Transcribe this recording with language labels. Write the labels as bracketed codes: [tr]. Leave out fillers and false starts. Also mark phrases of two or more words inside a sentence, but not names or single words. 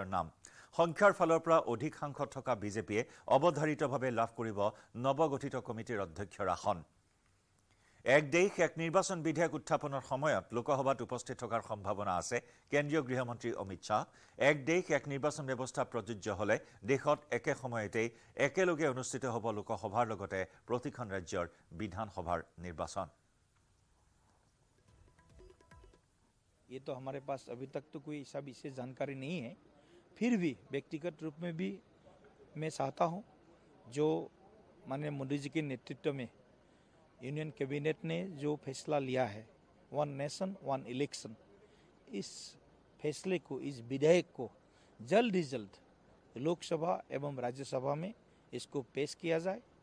[as] নাম সংখ্যাৰ ফালৰ পৰা অধিক সাংসদ থকা বিজেপিয়ে অৱধাৰিতভাৱে লাভ কৰিব নৱগঠিত কমিটিৰ অধ্যক্ষৰ আসন এক দেশ এক নিৰ্বাচন বিধেয়ক উত্থাপনৰ সময়ত লোকসভাত উপস্থিত থকাৰ সম্ভাৱনা আছে কেন্দ্ৰীয় গৃহমন্ত্ৰী অমিত শাহ এক দেশ এক নিৰ্বাচন ব্যৱস্থা প্ৰযোজ্য হলে দেশত একে সময়তে একেলগে অনুষ্ঠিত হ'ব লোকসভাৰ লগতে প্ৰতিখন ৰাজ্যৰ বিধানসভাৰ নিৰ্বাচন [hi] ये तो हमारे पास अभी तक तो कोई ऐसा विशेष जानकारी नहीं है फिर भी व्यक्तिगत रूप में भी मैं चाहता हूँ जो माननीय मोदी जी के नेतृत्व में [en] Union Cabinet [hi] ने जो फैसला लिया है 1 नेशन 1 इलेक्शन, इस फैसले को, इस विधेयक को जल्द ही जल्द लोकसभा एवं राज्यसभा में इसको पेश किया जाए